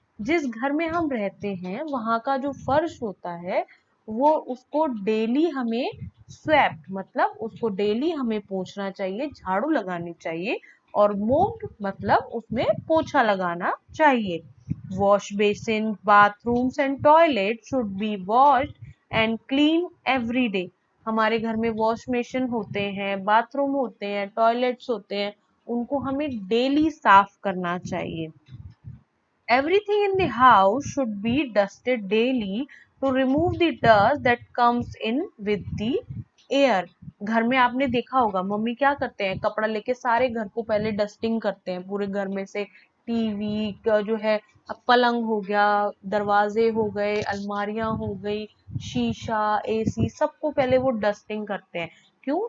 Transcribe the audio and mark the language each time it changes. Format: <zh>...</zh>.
<hi>जिस घर में हम रहते हैं वहां का जो फर्श होता है वो उसको डेली हमें स्वेप्ट, मतलब उसको डेली हमें पोंछना चाहिए, झाड़ू लगानी चाहिए, और मोप्ड मतलब उसमें पोछा लगाना चाहिए।</hi> <en>Wash basin, bathrooms and toilet should be washed and clean every day.</en> <hi>हमारे घर में वॉश बेसिन होते हैं, बाथरूम होते हैं, टॉयलेट्स होते हैं, उनको हमें डेली साफ करना चाहिए।</hi> <en>Everything in the house should be dusted daily to remove the dust that comes in with the air.</en> <hi>घर में आपने देखा होगा मम्मी क्या करते हैं, कपड़ा लेके सारे घर को पहले डस्टिंग करते हैं, पूरे घर में से टीवी का जो है, पलंग हो गया, दरवाजे हो गए, अलमारियां हो गई, शीशा, एसी, सबको पहले वो डस्टिंग करते हैं। क्यों?</hi>